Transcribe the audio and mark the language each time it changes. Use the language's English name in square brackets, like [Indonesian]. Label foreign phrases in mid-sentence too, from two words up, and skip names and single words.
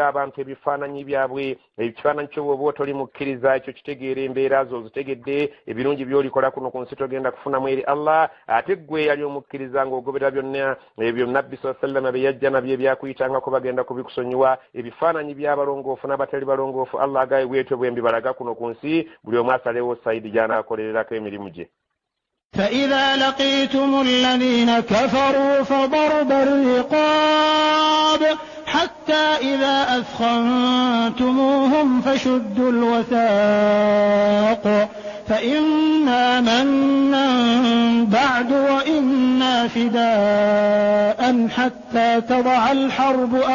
[Ganda] abantu ebifaananyi byabwe ekifaananyi kyo bw'oba otoli mukkiriza ekyo kitegeera embeera zo zitegedde ebirungi by'olikola kuno ku nsi togenda kufunamu eri Allah ate ggwe yali omukkiriza ng'ogobera byonna ebyo nabbi [Arabic] صلى الله عليه وسلم [Ganda] bye yajja nabyo ebyakuyitangako bagenda kubikusonyiwa ebifaananyi by'abalongoofu n'abatali balongoofu Allah agaye bwetyo bwembi balaga kuno ku nsi buli omu asalewo sayidi gy'anaakolererako emirimu gye. [Arabic] فإذا لقيتم الذين كفروا فضرب الرقاب حتى إذا أثخنتموهم فشدوا الوثاق فإما منا بعد وإما فداء حتى تضع الحرب